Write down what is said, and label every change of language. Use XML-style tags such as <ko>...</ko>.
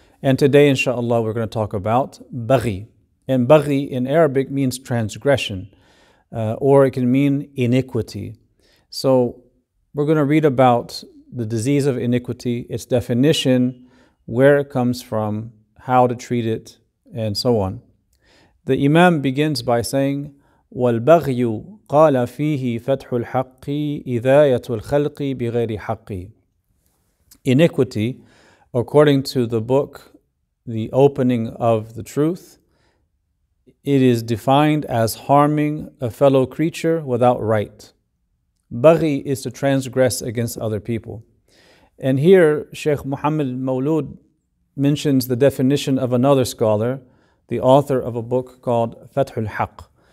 <en>And today, inshallah, we're going to talk about Baghi. And Baghi in Arabic means transgression, or it can mean iniquity. So we're going to read about the disease of iniquity, its definition, where it comes from, how to treat it, and so on. The Imam begins by saying,</en> <ar>وَالْبَغْيُ قَالَ فِيهِ فَتْحُ الْحَقِّ إِذَايَةُ الْخَلْقِ بِغَيْرِ حَقِّ.</ar> <en>Iniquity, according to the book, the opening of the truth, it is defined as harming a fellow creature without right. Baghi is to transgress against other people. And here, Sheikh Muhammad Mawlud mentions the definition of another scholar, the author of a book called Fathul Haqq.</en>